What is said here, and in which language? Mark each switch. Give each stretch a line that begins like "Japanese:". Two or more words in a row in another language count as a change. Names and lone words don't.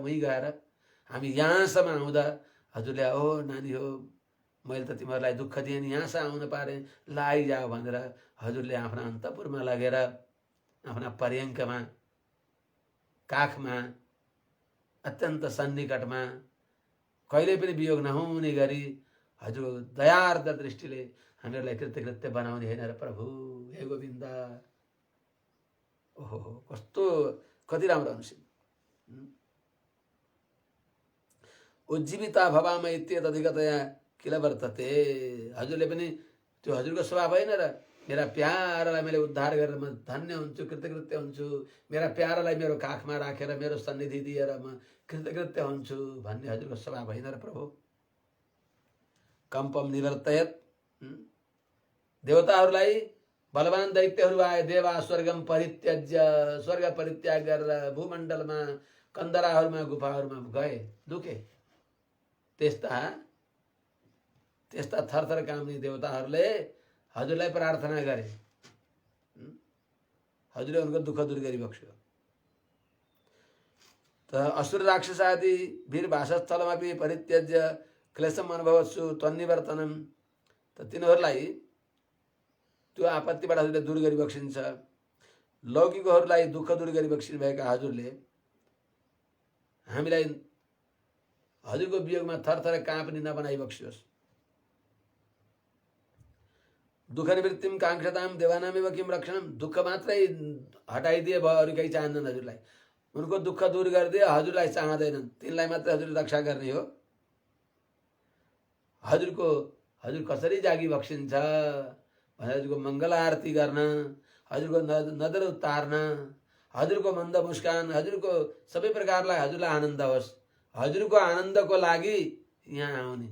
Nepali: उहीँ गएर हामी यहाँसम्म आउँदा हजुरले ओ नानी हो मैले त तिमीहरूलाई दुःख दिएँ नि, यहाँसम्म आउन पारेँ, ल आइजाऊ भनेर हजुरले आफ्ना अन्तपुरमा लगेर आफ्ना पर्यङ्कमा काखमा अत्यन्त सन्निकटमा कहिले पनि वियोग नहुने गरी हजुर दयार्द दृष्टिले हामीहरूलाई कृतकृत्य बनाउने होइन र प्रभु। हे गोविन्द, ओहो कस्तो कति राम्रो अनुशील।
Sanskrit: उज्जीविता भवाम इत्येतदधिकतया किल वर्तते,
Nepali: हजुरले पनि त्यो हजुरको स्वभाव होइन र? मेरा प्यारालाई मैले उद्धार गरेर म धन्य हुन्छु, कृतकृत्य हुन्छु, मेरा प्यारालाई मेरो काखमा राखेर मेरो सन्निधि दिएर म कृतकृत्य हुन्छु भन्ने हजुरको स्वभाव होइन र प्रभु।
Sanskrit: कम्पम निवर्तयत,
Nepali: देवताहरूलाई बलवान दैत्यहरू आए,
Sanskrit: देवा स्वर्गम परित्यज्य,
Nepali: स्वर्ग परित्याग गरेर भूमण्डलमा कन्दराहरूमा गुफाहरूमा गए, दुखे। त्यस्ता त्यस्ता थरथर काम्ने देवताहरूले हजुरलाई प्रार्थना गरे, हजुरले उनको दुःख दूर गरिबक्स्यो।
Sanskrit: त असुर राक्षस आदि वीर वासस्थलमपि परित्यज्य क्लेशम अनुभवत्सु त्वन्निवर्तनम,
Nepali: त तिनीहरूलाई त्यो आपत्तिबाट हजुरले दूर गरिबक्सिन्छ। लौकिकहरूलाई दुःख दूर गरिबक्सिनु भएका हजुरले हामीलाई हजुरको वियोगमा थरथर काँप्ने नबनाइबक्सियोस्।
Sanskrit: दुःख निवृत्तिम काङ्क्षताम देवानामेव किम रक्षणम,
Nepali: दुःख मात्रै हटाइदिए भयो, अरू केही चाहँदैन हजुरलाई। उनको दुःख दूर गरिदिए, हजुरलाई चाहँदैनन्, तिनलाई मात्रै हजुरले रक्षा गर्ने हो। हजुर कसरी जागी बक्सिन्छ भने हजुरको मङ्गल आरती गर्न, हजुरको नजर उतार्न, हजुरको मन्द मुस्कान, हजुरको सबै प्रकारलाई हजुरलाई आनन्द होस्, हजुरको आनन्दको लागि यहाँ आउने।